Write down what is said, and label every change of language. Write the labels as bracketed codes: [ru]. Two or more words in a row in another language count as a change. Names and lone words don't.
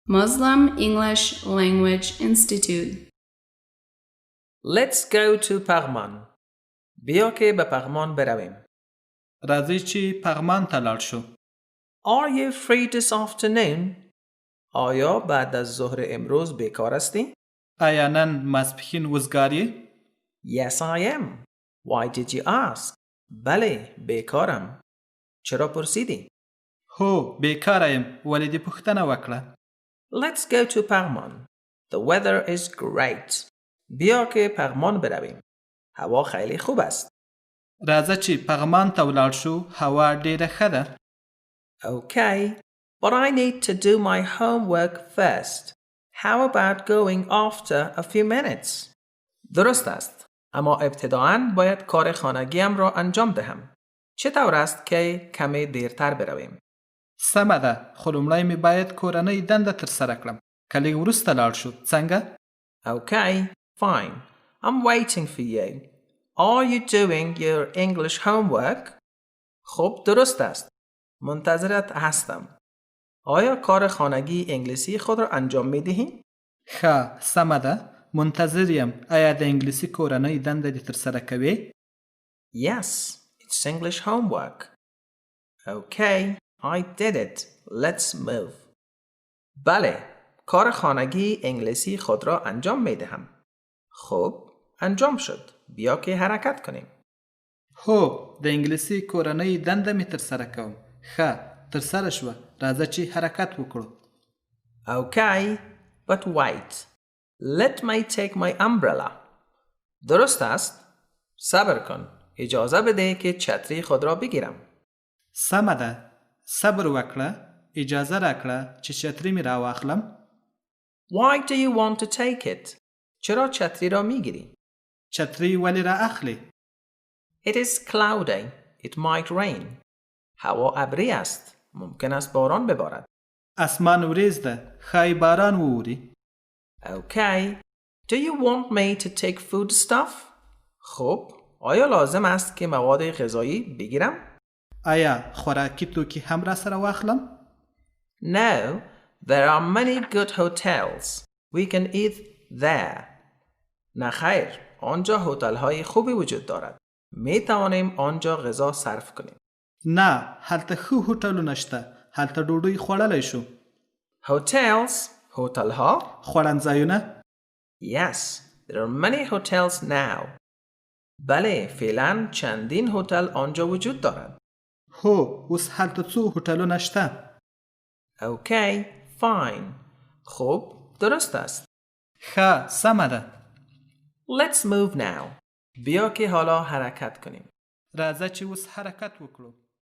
[en] Muslim English Language Institute. Let's go to [fa] پغمان. بیا که به پغمان برویم. [ps] راځئ چې پغمان ته لاړ شو. [en] Are you free this afternoon? [fa] آیا بعد از ظهر امروز بیکار هستی؟ [ps] آیا نن ماسپښین وزګار یې؟ [en] Yes, I am. Why did you ask? [fa] بله، بیکارم. چرا پرسیدی؟ [ps] هو، بیکاره یم. ولې دې پوښتنه وکړه؟ [en] Let's go to پغمان. The weather is great. [fa] بیا که پغمان برویم. هوا خیلی خوب است. [ps] راځه چې پغمان ته ولاړ شو. هوا ډیره ښه ده. [en] Okay, but I need to do my homework first. How about going after a few minutes? [fa] درست است. اما ابتداعاً باید کار خانگیم را انجام دهم. چطور است که کمی دیرتر برویم؟ [ps] سمه ده. خو لومړی مې باید کورنۍ دنده ترسره کړم. که لږ وروسته لاړ شو. څنګه؟ [en] Okay, fine. I'm waiting for you. Are you doing your English homework? [fa] خب درست است. منتظرت هستم. آیا کار خانگی انگلیسی خود را انجام می دهی؟ [ps] ښه، سمه ده. منتظر یم. آیا د انګلیسي کورنۍ دنده دې ترسره کوې؟ [en] Yes, it's English homework. Okay, I did it. Let's move. [fa] بله، کار خانگی انگلیسی خود را انجام می دهم. خب، انجام شد. بیا که حرکت کنیم. [ps] هو، د انګلیسي کورنۍ دنده مې ترسره کوم. ښه، ترسره شوه. راځه چې حرکت وکړو. [en] Okay, but wait. Let me take my umbrella. [fa] درست است؟ صبر کن. اجازه بده که چتری خود را بگیرم. [ps] سمه ده. صبر وکړه. اجازه راکړه چې چتری مې راواخلم. [en] Why do you want to take it? [fa] چرا چتری را میگیری؟ [ps] چتری ولی را اخلی؟ [en] It is cloudy. It might rain. [fa] هوا ابری است. ممکن است باران ببارد. [ps] اسمان وریز ده. ښایي باران ووري. [en] Okay. Do you want me to take food stuff? [fa] خب، آیا لازم است که مواد غذایی بگیرم؟ [ps] آیا خوراکی توکی هم را سره واخلم؟ [en] No, there are many good hotels. We can eat there. [fa] نه خیر، آنجا هتل های خوبی وجود دارد. می توانیم آنجا غذا صرف کنیم. [ps] نه، هلته ښه هوټلونه شته. هلته ډوډۍ خوړلی شو. [fa] Hotels, هتل ها؟ [ps] خوړنځایونه؟ [en] Yes, there are many hotels now. [fa] بله، فعلا چندین هتل آنجا وجود دارد. [ps] هو، اوس هلته څو هوټلونه شته. [en] Okay, fine. [fa] خب، درست است. [ps] ښه، سمه ده. [en] Let's move now. [fa] بیا که حالا حرکت کنیم. [ps] راځه چې اوس حرکت وکړو.